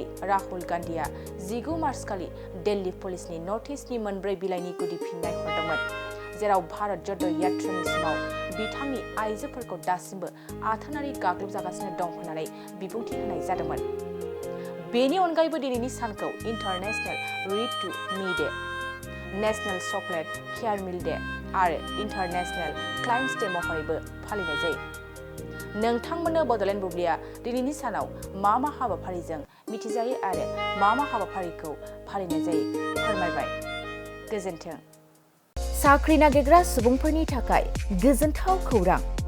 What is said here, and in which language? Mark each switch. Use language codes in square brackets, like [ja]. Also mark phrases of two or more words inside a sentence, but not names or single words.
[brx] राहुल गान्धीआ 19 मार्च खालि दिल्ली पुलिसनि नटिसनि मोनब्रै बिलाइनि गुदि फिननाय हरदोंमोन जेराव भारत ज'ड' यात्रानि समाव बिथांनि आइजोफोरखौ दासिमबो आथोनारि गाग्लोबजागासिनो दं होननानै बिबुंथि होनाय जादोंमोन बेनि अनगायैबो दिनैनि सानखौ इन्टारनेशनेल रीड टू मी डे नेशनेल चकलेट केयार मिल डे आरो इन्टारनेशनेल क्लाइम्स डे महरैबो फालिनाय जायो नोंथांमोननो बडलेण्ड बुब्लिया दिनैनि सानाव मा हाबाफारिजों मिथिजायो आरो मा हाबाफारिखौ फालिनाय जायो फोरमायबाय गोजोन्थों साख्रि नागिरग्रा सुबुंफोरनि थाखाय गोजोनथाव खौरां